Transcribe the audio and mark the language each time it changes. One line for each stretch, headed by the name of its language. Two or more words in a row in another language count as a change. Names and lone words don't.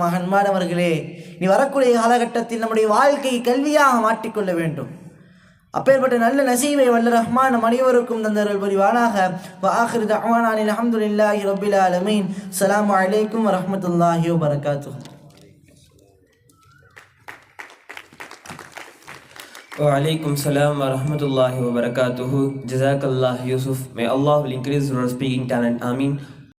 Tamil: அன்பானவர்களே, நீ வரக்கூடிய காலகட்டத்தில் நம்முடைய வாழ்க்கையை கல்வியாக மாற்றிக்கொள்ள வேண்டும். அப்பேற்பட்ட நல்ல நசீவை வல்ல ரஹ்மான் நம் அனைவருக்கும் தந்தருள் புரிவானாக.
Arabic: وآخر دعوانا الحمد لله رب العالمين. السلام عليكم ورحمة الله وبركاته. وعليكم السلام ورحمة الله وبركاته. Jazakallah Yusuf.
English: May Allah will increase your speaking talent.
Arabic: Ameen.